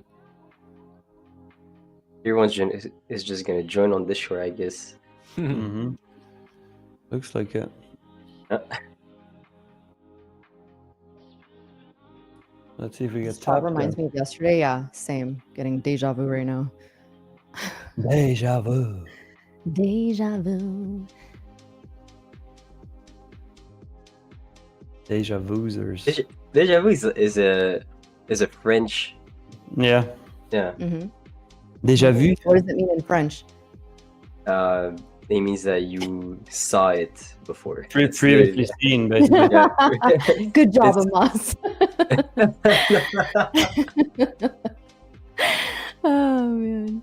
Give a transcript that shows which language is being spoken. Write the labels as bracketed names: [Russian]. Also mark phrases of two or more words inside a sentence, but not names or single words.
[English] Everyone's is just gonna join on this short, I guess. Mm-hmm. Looks like it. Let's see if we get This chart tapped. reminds me of yesterday. Yeah, same. Getting deja vu right now. Deja vu. Deja vu. Deja vuzers. Deja vu is a French. Yeah. Yeah. Mm-hmm. Deja vu. What does it mean in French? It means that you saw it before. Previously seen, basically. Yeah. Good job, It's- Amas. Oh man.